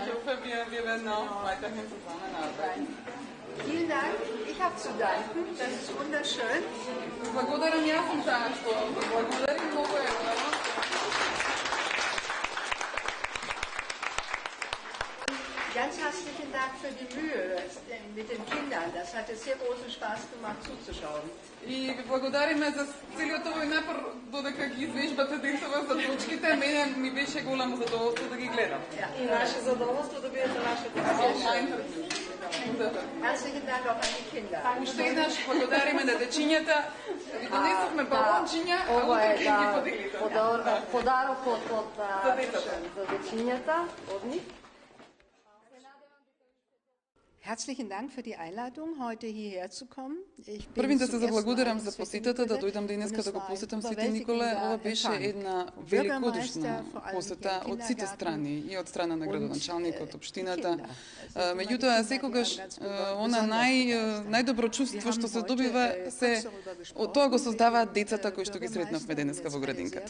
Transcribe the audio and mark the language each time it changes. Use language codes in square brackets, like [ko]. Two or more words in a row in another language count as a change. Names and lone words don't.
[de] Vielen Dank. Ich habe zu danken. Das ist wunderschön. [mk] Благодарам, јас сум таа што благодарим, многу е убаво. [de] Ganz herzlichen Dank für die Mühe mit den Kindern. Das hat sehr großen Spaß gemacht zuzuschauen. [mk] И ви благодариме за целиот овој напор додека ги извежбате децата за точките. Мене ми беше голямо задоволство да ги гледам. И наше задоволство да бидете нашите интервју. [de] Herzlichen Dank auch an die Kinder. [mk] Уште еднаш благодариме на дечињата. Ви донесовме балончиња, а утре ќе ги поделите. Подарокот за дечињата од нив. [de] Herzlichen Dank für die Einladung, heute hierher zu kommen. [mk] Првин да се заблагодарам за посетата, да дојдам денеска да го посетам Свети Николе. Ова беше една великодушна посета од сите страни, и од страна на градоначалникот, општината. Меѓутоа, секогаш она најдобро чувство што се добива се од тоа го создаваат децата кои што ги сретнавме денеска во градинката.